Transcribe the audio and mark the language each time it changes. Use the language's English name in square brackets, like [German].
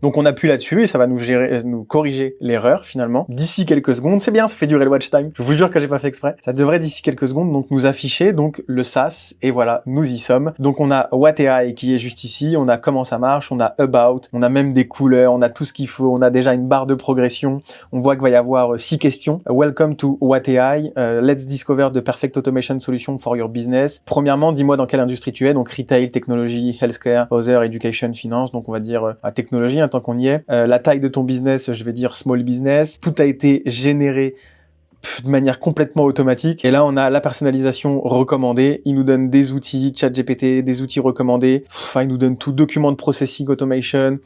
[French] Donc on appuie là-dessus et ça va nous corriger l'erreur finalement, d'ici quelques secondes, c'est bien, ça fait durer le watch time, je vous jure que j'ai pas fait exprès, ça devrait d'ici quelques secondes donc nous afficher donc le SaaS et voilà, nous y sommes. Donc on a WhatAI qui est juste ici, on a comment ça marche, on a About, on a même des couleurs, on a tout ce qu'il faut, on a déjà une barre de progression, on voit qu'il va y avoir 6 questions. [English] Welcome to WhatAI, let's discover the perfect automation solution for your business. [French] Premièrement, dis-moi dans quelle industrie tu es, donc retail, technologie, healthcare, other, education, finance, donc on va dire technologie, tant qu'on y est. La taille de ton business, je vais dire small business. Tout a été généré de manière complètement automatique. Et là, on a la personnalisation recommandée. Il nous donne des outils, ChatGPT, des outils recommandés. Enfin, il nous donne tout, document de processing automation.